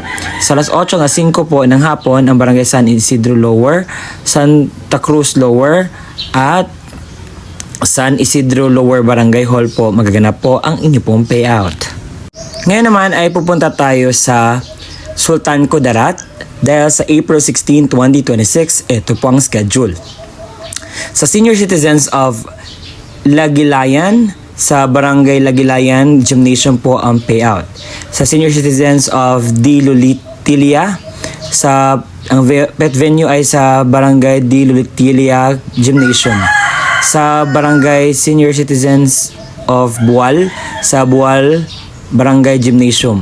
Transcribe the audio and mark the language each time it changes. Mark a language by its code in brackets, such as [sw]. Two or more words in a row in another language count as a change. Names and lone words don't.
[tl] Sa alas 8 hanggang 5 po ng hapon ang Barangay San Isidro Lower, Santa Cruz Lower at San Isidro Lower Barangay Hall po magaganap po ang inyo pong payout. Ngayon naman ay pupunta tayo sa Sultan Kudarat dahil sa April 16, 2026, ito po ang schedule. Sa [en] senior citizens of [tl] Lagilayan, sa Barangay Lagilayan Gymnasium po ang payout. Sa [en] senior citizens of [tl] Dilulitilia, ang pet venue ay sa Barangay Dilulitilia Gymnasium. Sa Barangay [en] Senior Citizens of [tl] Bual, sa Bual Barangay Gymnasium.